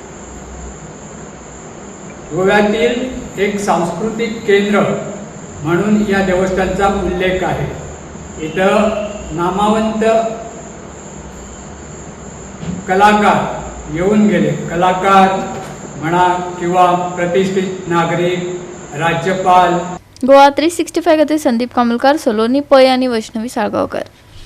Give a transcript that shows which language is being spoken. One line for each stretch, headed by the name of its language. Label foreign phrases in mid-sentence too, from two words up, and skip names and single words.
Marathi: गोव्यातील एक सांस्कृतिक केंद्र म्हणून या देवस्थानचा उल्लेख आहे। इथं नामवंत कलाकार येऊन गेले. कलाकार म्हणा किंवा प्रतिष्ठित नागरिक, राज्यपाल.
Konkani: गोवा 365 खातीर संदीप कामुलकार, सलोनी पै आनी वैष्णवी साळगांवकर.